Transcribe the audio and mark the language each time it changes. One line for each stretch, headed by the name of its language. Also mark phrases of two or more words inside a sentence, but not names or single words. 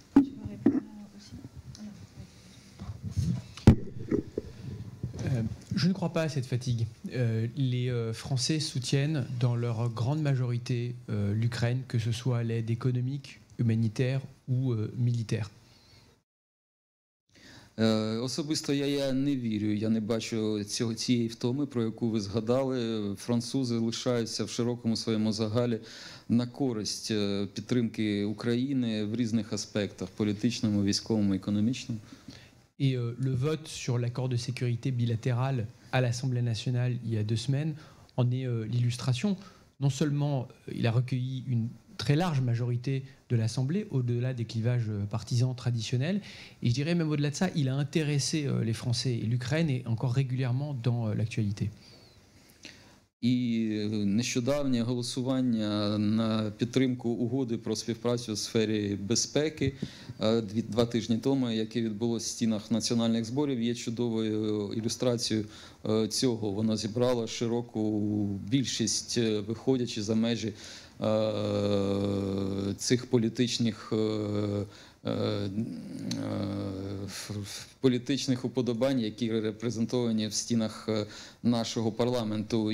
French: Je ne crois pas à cette fatigue. Les Français soutiennent dans leur grande majorité l'Ukraine, que ce soit à l'aide économique, humanitaire ou militaire.
Ukrainian: Особисто я не вірю, я не бачу цієї втоми, про яку ви згадали. Французи лишаються в широкому своєму загалі на користь підтримки України в різних аспектах – політичному, військовому, економічному.
French: Et le vote sur l'accord de sécurité bilatéral à l'Assemblée nationale il y a 2 semaines en est l'illustration. Non seulement il a recueilli une très large majorité de l'Assemblée, au-delà des clivages partisans traditionnels, et je dirais même au-delà de ça, il a intéressé les Français et l'Ukraine est encore régulièrement dans l'actualité.
Ukrainian: І нещодавнє голосування на підтримку угоди про співпрацю у сфері безпеки 2 тижні тому, яке відбулося в стінах національних зборів, є чудовою ілюстрацією цього. Воно зібрало широку більшість, виходячи за межі цих політичних уподобань, які репрезентовані в стінах нашого парламенту.